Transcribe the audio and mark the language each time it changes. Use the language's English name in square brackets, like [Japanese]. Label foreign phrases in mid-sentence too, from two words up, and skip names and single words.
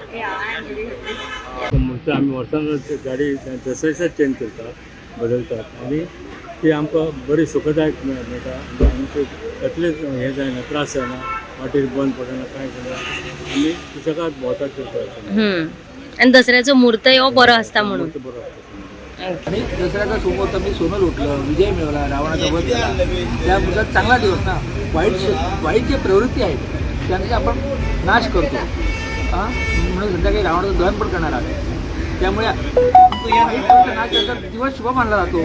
[Konkani] मुहूर्त आमी वर्सान गाडी दसऱ्याच्या चेंज करतात बदलतात आनी ती आमकां बरी सुखदायक मेळटा. आमचे कसलेच हें जायना त्रास जायना वाटेर बंद पडना कांय जायना आमी सुशेगाद भोंवतात करतात. आणि दसऱ्याचो मुहूर्त हो बरो असता म्हणून. बरो आसता. [Marathi] आणि दसऱ्याचा सोमवार मी सोनं लुटलं, विजय मिळवला, रावणाचा वध केला. त्या मुहूर्तात चांगला दिवस ना. वाईट जे प्रवृत्ती आहेत त्यांचा आपण नाश करतो म्हणून संध्याकाळी रावणाचं दहन पण करणार आहोत. त्यामुळे नाश करता दिवस शुभ मानला जातो.